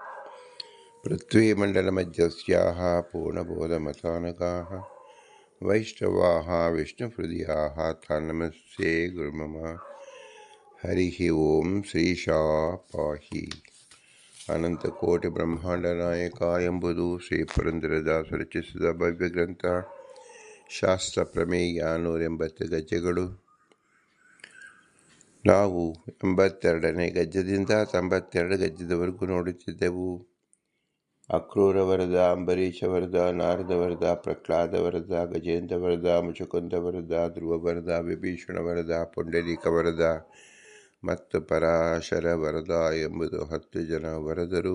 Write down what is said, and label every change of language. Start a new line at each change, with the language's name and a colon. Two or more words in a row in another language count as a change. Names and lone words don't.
Sanskrit: पृथ्वीमण्डलमध्यस्याः पूर्णबोधमतानकाः वैष्णवाः विष्णुहृदयाः तान् नमस्ये गुरुमम। हरिः ओम्। श्रीशाः पाहि अनन्तकोटिब्रह्माण्डनायक
Kannada: ಎಂಬುದು ಶ್ರೀ ಪುರಂದರದಾಸ ರಚಿಸಿದ ಭವ್ಯಗ್ರಂಥ. ಶಾಸ್ತ್ರ ಪ್ರಮೇಯ 180 ಗಜ್ಜೆಗಳು. ನಾವು 82ನೇ ಗಜ್ಜದಿಂದ 92 ಗಜ್ಜದವರೆಗೂ ನೋಡುತ್ತಿದ್ದೆವು. ಅಕ್ರೂರ ವರದ, ಅಂಬರೀಷ ವರದ, ನಾರದ ವರದ, ಪ್ರಹ್ಲಾದ ವರದ, ಗಜೇಂದ್ರ ವರದ, ಮುಚುಕುಂದ ವರದ, ಧ್ರುವ ವರದ, ವಿಭೀಷಣ ವರದ, ಪುಂಡರೀಕ ವರದ ಮತ್ತು ಪರಾಶರ ವರದ ಎಂಬುದು 10 ಜನ ವರದರು.